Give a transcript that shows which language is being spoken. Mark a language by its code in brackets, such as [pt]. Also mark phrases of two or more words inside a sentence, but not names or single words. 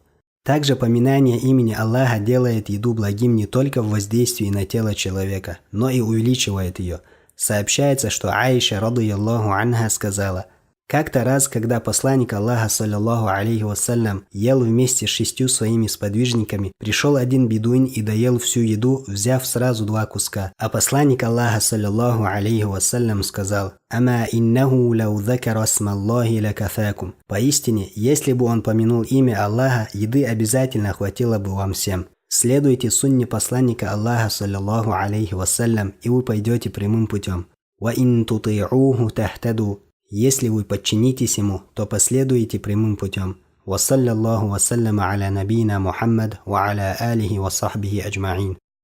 [ru] Также поминание имени Аллаха делает еду благим не только в воздействии на тело человека, но и увеличивает ее. Сообщается, что Аиша, [ar] رضي الله عنها, [ru] сказала: «Как-то раз, когда посланник Аллаха, [ar] صلى الله عليه وسلم, [ru] ел вместе с 6 своими сподвижниками, пришел один бедуин и доел всю еду, взяв сразу 2 куска. А посланник Аллаха, [ar] صلى الله عليه وسلم, [ru] сказал: [ar] «أما إنه لو ذكر اسم الله لكفاكم». [ru] Поистине, если бы он помянул имя Аллаха, еды обязательно хватило бы вам всем. Следуйте сунне посланника Аллаха, [ar] صلى الله عليه وسلم, [ru] и вы пойдете прямым путем. [ar] «وإن تطيعوه تهتدوا». [ru] Если вы подчинитесь ему, то последуете прямым путем. [ar] وصلى الله وسلم على نبينا محمد وعلى آله وصحبه أجمعين.